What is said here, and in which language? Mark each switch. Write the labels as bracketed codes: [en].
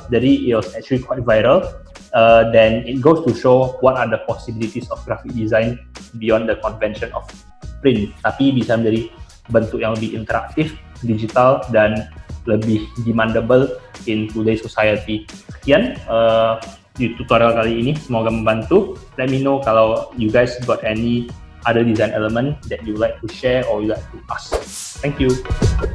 [en] Jadi it was actually quite viral. Then it goes to show what are the possibilities of graphic design beyond the convention of print. [id] Tapi bisa menjadi bentuk yang lebih interaktif, digital, dan lebih [en] demandable in today's society. [id] Sekian di tutorial kali ini, semoga membantu. [en] Let me know kalau you guys got any other design element that you like to share or you like to ask. Thank you.